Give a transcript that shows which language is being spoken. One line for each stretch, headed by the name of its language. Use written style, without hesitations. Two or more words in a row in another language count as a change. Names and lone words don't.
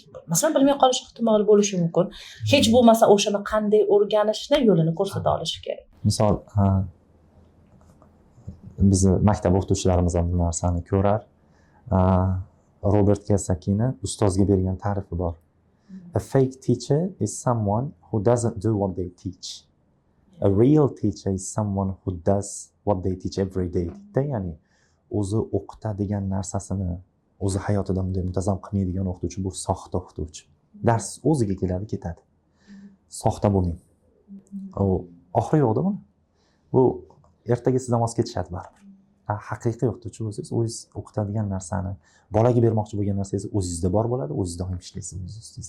Uzbek: Masalan, bilmay qolish ehtimoli bo'lishi mumkin. Hech bo'lmasa o'shani qanday o'rganishni yo'lini ko'rsata olishi kerak. Misol, bizni maktab o'qituvchilarimiz ham bu narsani ko'rar. Robert Kiyosakini ustozga bergan ta'rifi bor.
English: A fake teacher is someone who doesn't do what they teach. A real teacher is someone who does what they teach every day.
Uzbek: Ya'ni o'zi o'qitadigan narsasini o'zi hayotida bunday muntazam qilmaydigan o'qituvchi bu soxta o'qituvchi. Dars o'ziga keladi, ketadi. Soxta bo'lmang. Oxiri yo'qda buni. Bu ertaga sizdan voz ketishadi baribir. Haqiqiy o'qituvchi bo'lsangiz, o'zingiz o'qitadigan narsani, bolaga bermoqchi bo'lgan narsangiz o'zingizda bor bo'ladi, o'zingiz doim ishlaysiz o'z ustingizda.